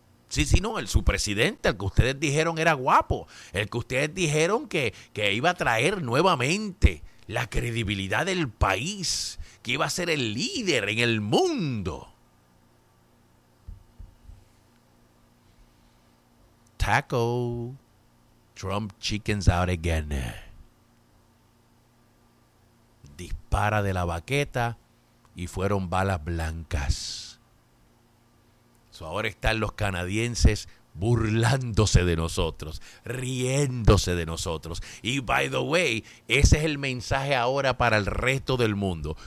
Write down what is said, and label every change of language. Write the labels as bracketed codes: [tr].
[es] Sí, no, el su presidente, el que ustedes dijeron era guapo, el que ustedes dijeron que iba a traer nuevamente la credibilidad del país, que iba a ser el líder en el mundo. [en] Taco, Trump chickens out again. [es] Dispara de la baqueta y fueron balas blancas. Ahora están los canadienses burlándose de nosotros, riéndose de nosotros. Y [en] by the way, [es] ese es el mensaje ahora para el resto del mundo.